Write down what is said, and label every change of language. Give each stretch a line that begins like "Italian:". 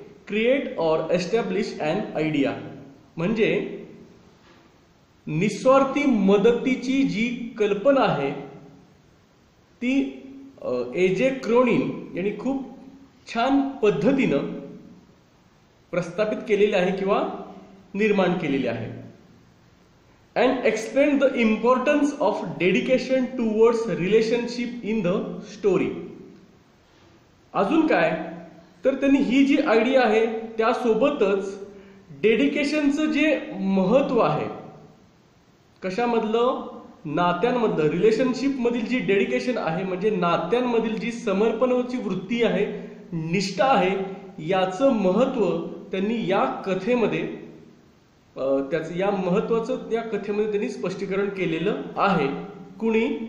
English: create और establish an idea
Marathi: म्हणजे निस्वार्थी मदतीची जी कल्पना आहे ती एजे क्रोनिन यांनी खूप छान पद्धतीनं प्रस्थापित केलेली आहे किंवा निर्माण केलेली आहे।
English: And explain the importance of dedication towards relationship in the story.
Marathi: अजून काय तर त्यांनी ही जी आयडिया आहे त्यासोबतच डेडिकेशनचं जे महत्व आहे, कशामधलं, नात्यांमधलं, रिलेशनशिप मधील जी डेडिकेशन आहे म्हणजे नात्यांमधील जी समर्पणाची वृत्ती आहे, निष्ठा आहे, याचं महत्व त्यांनी या कथेमध्ये त्याचं या महत्वाचं या कथेमध्ये त्यांनी स्पष्टीकरण केलेलं आहे। कुणी?